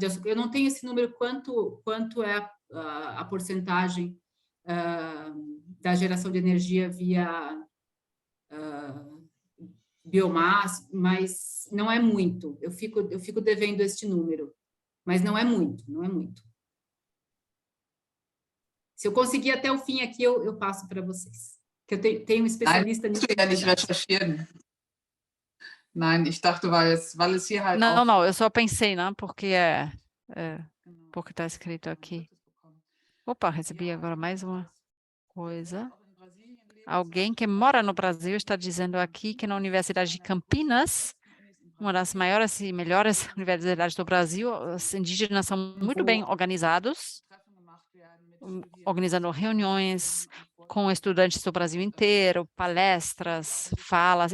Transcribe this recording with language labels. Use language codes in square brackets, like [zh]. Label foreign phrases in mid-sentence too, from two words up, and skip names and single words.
[pt] Eu não tenho esse número quanto é a porcentagem da geração de energia via biomassa, mas não é muito. Eu fico devendo este número, mas não é muito, não é muito. Se eu conseguir até o fim aqui, eu passo para vocês. Que eu tenho um especialista nisso. [de] ja nicht recherchieren. Nein, ich dachte, weil es hier halt auch... [pt] Não, eu só pensei, não, porque porque está escrito aqui. Opa, recebi agora mais uma coisa. Alguém que mora no Brasil está dizendo aqui que na Universidade de Campinas, uma das maiores e melhores universidades do Brasil, os indígenas são muito bem organizados, organizando reuniões com estudantes do Brasil inteiro, palestras, falas.